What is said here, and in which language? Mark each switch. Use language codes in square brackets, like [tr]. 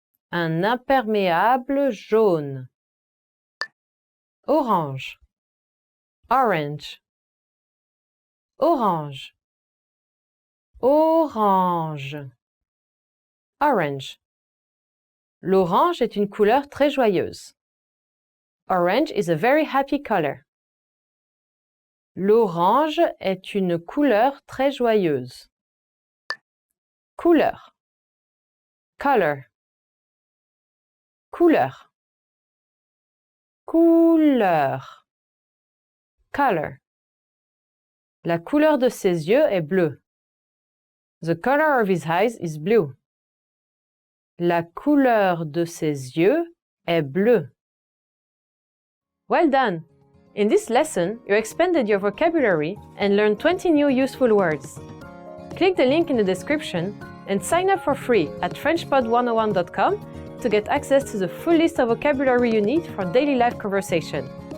[fr] Un imperméable jaune. Orange. Orange. Orange. Orange. Orange. L'orange est une couleur très joyeuse. [en] Orange is a very happy color. [fr] L'orange est une couleur très joyeuse. Couleur. Color. Couleur. Couleur. Color. La couleur de ses yeux est bleue. [en] The color of his eyes is blue. [fr] La couleur de ses yeux est bleue. [en] Well done! In this lesson, you expanded your vocabulary and learned 20 new useful words. Click the link in the description and sign up for free at FrenchPod101.com to get access to the full list of vocabulary you need for daily life conversation.